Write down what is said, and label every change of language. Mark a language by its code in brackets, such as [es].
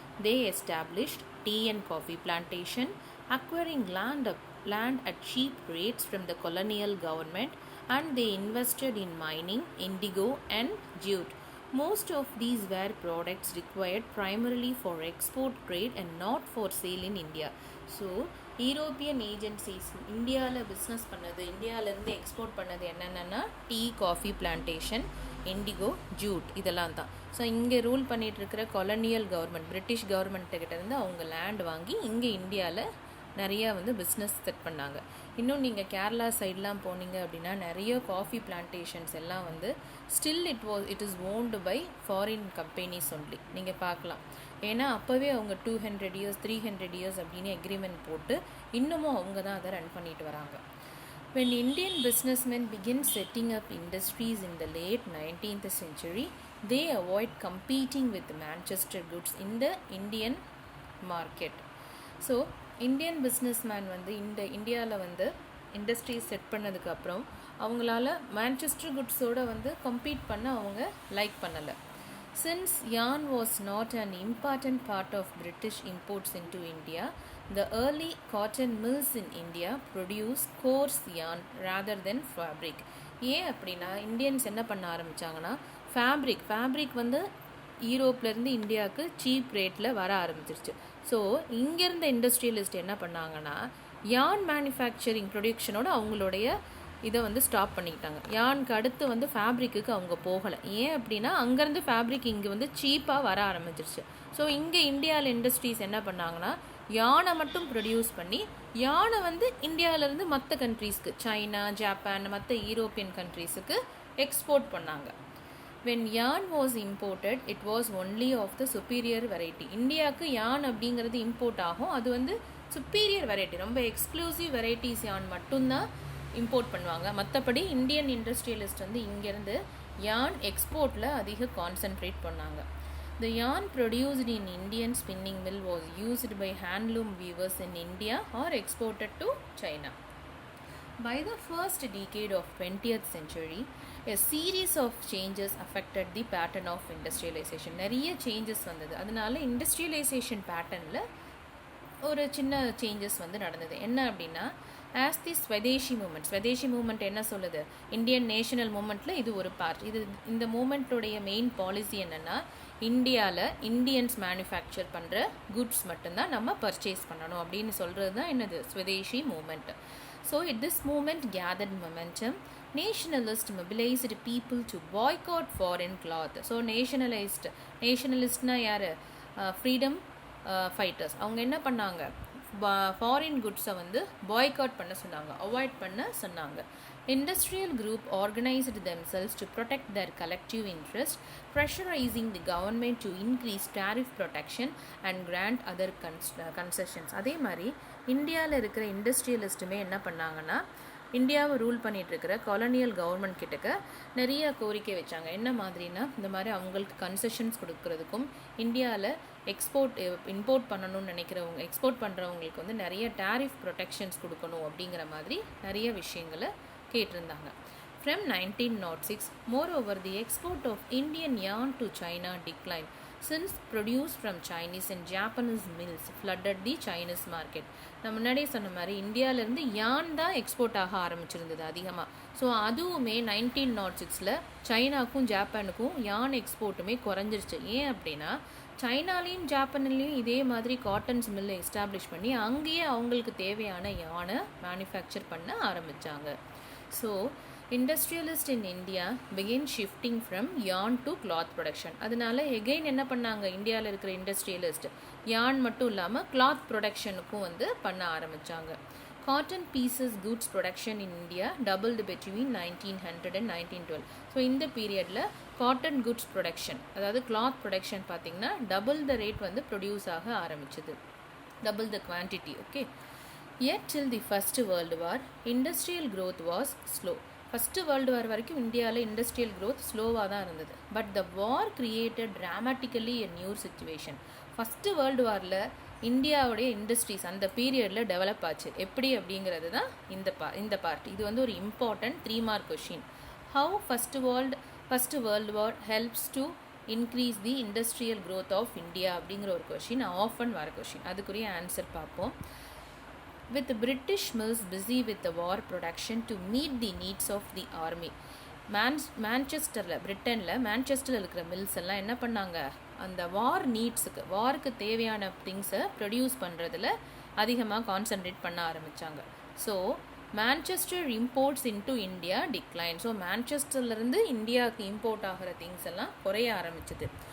[en] They established tea and coffee plantation, acquiring land at cheap rates from the colonial government, and they invested in mining, indigo and jute. Most of these were products required primarily for export trade and not for sale in India. [ta] So European agencies இந்தியாவில் business பண்ணது, இந்தியாவிலேருந்து export பண்ணது என்னென்னா tea, coffee plantation, indigo, Jude, இதெல்லாம் தான். So இங்கே rule பண்ணிகிட்ருக்கிற colonial government, British கவர்மெண்ட்டுக்கிட்டேருந்து அவங்க land வாங்கி இங்கே இந்தியாவில் நிறையா வந்து பிஸ்னஸ் செட் பண்ணாங்க. இன்னும் நீங்கள் கேரளா சைட்லாம் போனீங்க அப்படின்னா நிறைய காஃபி பிளான்டேஷன்ஸ் எல்லாம் வந்து [en] Still it is owned by foreign companies only. [ta] நீங்கள் பார்க்கலாம். ஏன்னா அப்போவே அவங்க [en] 200 years 300 years [ta] அப்படின்னு எக்ரிமெண்ட் போட்டு இன்னமும் அவங்க தான் அதை ரன் பண்ணிட்டு வராங்க. [en] When Indian businessmen begin setting up industries in the late 19th century, they avoid competing with Manchester goods in the Indian market. [ta] So Indian businessman வந்து இந்தியாவில் வந்து இண்டஸ்ட்ரீஸ் செட் பண்ணதுக்கப்புறம் அவங்களால மான்செஸ்டர் குட்ஸோடு வந்து கம்பீட் பண்ண அவங்க லைக் பண்ணலை. [en] Since yarn was not an important part of British imports into India, The early cotton mills in India produce coarse yarn rather than fabric. [ta] ஏன் அப்படின்னா இந்தியன்ஸ் என்ன பண்ண ஆரம்பித்தாங்கன்னா ஃபேப்ரிக் வந்து யூரோப்லேருந்து இந்தியாவுக்கு சீப் ரேட்டில் வர ஆரம்பிச்சிருச்சு. ஸோ இங்கேருந்த இண்டஸ்ட்ரியலிஸ்ட் என்ன பண்ணாங்கன்னா யான் மேனுஃபேக்சரிங் ப்ரொடக்ஷனோட அவங்களுடைய இதை வந்து ஸ்டாப் பண்ணிக்கிட்டாங்க. யானுக்கு அடுத்து வந்து ஃபேப்ரிக்கு அவங்க போகலை. ஏன் அப்படின்னா அங்கேருந்து ஃபேப்ரிக் இங்கே வந்து சீப்பாக வர ஆரம்பிச்சிருச்சு. ஸோ இங்கே இந்தியாவில் இண்டஸ்ட்ரீஸ் என்ன பண்ணாங்கன்னா யானை மட்டும் ப்ரொடியூஸ் பண்ணி யானை வந்து இந்தியாவிலேருந்து மற்ற கண்ட்ரீஸ்க்கு சைனா, ஜப்பான், மற்ற யூரோப்பியன் கண்ட்ரீஸுக்கு எக்ஸ்போர்ட் பண்ணாங்க. [en] When yarn was imported, it was only of the superior variety. [ta] இந்தியாவுக்கு யான் அப்படிங்கிறது இம்போர்ட் ஆகும். அது வந்து சுப்பீரியர் வெரைட்டி, ரொம்ப எக்ஸ்க்ளூசிவ் வெரைட்டிஸ் யான் மட்டும்தான் இம்போர்ட் பண்ணுவாங்க. மற்றபடி இந்தியன் இண்டஸ்ட்ரியலிஸ்ட் வந்து இங்கேருந்து யான் எக்ஸ்போர்ட்டில் அதிக கான்சென்ட்ரேட் பண்ணாங்க. [en] The yarn produced in Indian spinning mill was used by handloom weavers in India or exported to China. By the first decade of 20th century, a series of changes affected the pattern of industrialization. [ta] நிறைய changes வந்தது. அதனால industrialisation பேட்டர்னில் ஒரு சின்ன changes வந்து நடந்தது. என்ன அப்படின்னா [en] as the [ta] ஸ்வதேஷி மூமெண்ட் என்ன சொல்லுது, இந்தியன் நேஷனல் மூமெண்ட்டில் இது ஒரு பார்ட். இந்த மூமெண்ட்டோடைய மெயின் பாலிசி என்னென்னா இந்தியாவில் இந்தியன்ஸ் மேனுஃபேக்சர் பண்ணுற குட்ஸ் மட்டும்தான் நம்ம பர்ச்சேஸ் பண்ணணும் அப்படின்னு சொல்கிறது தான் என்னது Swadeshi moment. [en] So this movement gathered momentum. Nationalists mobilized people to boycott foreign cloth. So [ta] nationalistனா யார், ஃப்ரீடம் ஃபைட்டர்ஸ். அவங்க என்ன பண்ணாங்க, ஃபாரின் குட்ஸை வந்து பாய்காட் பண்ண சொன்னாங்க, அவாய்ட் பண்ண சொன்னாங்க. [en] Industrial group organized themselves to protect their collective interest, pressurizing the government to increase tariff protection and grant other concessions. [ta] அதே மாதிரி இந்தியாவில் இருக்கிற இண்டஸ்ட்ரியலிஸ்ட்டுமே என்ன பண்ணாங்கன்னா இந்தியாவை ரூல் பண்ணிகிட்டு இருக்கிற காலனியல் கவர்மெண்ட் கிட்டக்க நிறைய கோரிக்கை வச்சாங்க. என்ன மாதிரினா இந்த மாதிரி அவங்களுக்கு கன்செஷன்ஸ் கொடுக்கறதுக்கும் இந்தியாவில் இம்போர்ட் பண்ணணும்னு நினைக்கிறவங்க, எக்ஸ்போர்ட் பண்ணுறவங்களுக்கு வந்து நிறைய டேரிஃப் ப்ரொடெக்ஷன்ஸ் கொடுக்கணும் அப்படிங்கிற மாதிரி நிறைய விஷயங்களை கேட்டிருந்தாங்க. [en] From 1906, moreover, the export of Indian yarn to China declined since produced from Chinese and Japanese mills flooded the Chinese market. [ta] நம்ம முன்னாடியே சொன்ன மாதிரி இந்தியாவிலேருந்து யான் தான் எக்ஸ்போர்ட் ஆக ஆரம்பிச்சிருந்தது அதிகமாக. ஸோ அதுவுமே 1906 சைனாக்கும் ஜப்பானுக்கும் யான் எக்ஸ்போர்ட்டுமே குறைஞ்சிருச்சு. ஏன் அப்படின்னா சைனாலையும் ஜப்பான்லேயும் இதே மாதிரி காட்டன்ஸ் மில்லை எஸ்டாப்ளிஷ் பண்ணி அங்கேயே அவங்களுக்கு தேவையான யானை மேனுஃபேக்சர் பண்ண ஆரம்பித்தாங்க. [en] So industrialists in India began shifting from yarn to cloth production. [ta] அதனால எகெயின் என்ன பண்ணாங்க, இந்தியாவில் இருக்கிற இண்டஸ்ட்ரியலிஸ்ட் யான் மட்டும் இல்லாமல் கிளாத் ப்ரொடக்ஷனுக்கும் வந்து பண்ண ஆரம்பித்தாங்க. [en] Cotton piece goods production in India doubled between 1900 and 1912. [ta] So இந்த பீரியடில் காட்டன் குட்ஸ் ப்ரொடக்ஷன், அதாவது கிளாத் ப்ரொடக்ஷன் பார்த்திங்கன்னா [en] double the rate [ta] வந்து ப்ரொடியூஸ் ஆக ஆரம்பிச்சது, [en] Double the quantity. Okay, yet till the First World War, industrial growth was slow. [ta] First world war வரைக்கும் இந்தியாவில் industrial growth ஸ்லோவாக தான் இருந்தது. [en] But the war created dramatically a new situation. [ta] First world வாரில் இந்தியாவுடைய இண்டஸ்ட்ரீஸ் அந்த பீரியடில் டெவலப் ஆச்சு. எப்படி அப்படிங்கிறது தான் இந்த பார்ட். இது வந்து ஒரு important 3 mark question. [en] how first world war helps to increase the industrial growth of India [ta] அப்படிங்கிற ஒரு [en] Question often வர question. [ta] அதுக்குரிய ஆன்சர் பார்ப்போம். [en] With British mills busy with the war production to meet the needs of the army. [ta] மான்செஸ்டரில் இருக்கிற mills எல்லாம் என்ன பண்ணாங்க, அந்த வாருக்கு தேவையான திங்ஸை ப்ரொடியூஸ் பண்ணுறதுல அதிகமாக கான்சன்ட்ரேட் பண்ண ஆரம்பித்தாங்க. [en] So Manchester imports into India decline. [ta] So மான்செஸ்டர்லேருந்து இந்தியாவுக்கு இம்போர்ட் ஆகிற திங்ஸ் எல்லாம் குறைய ஆரம்பிச்சது.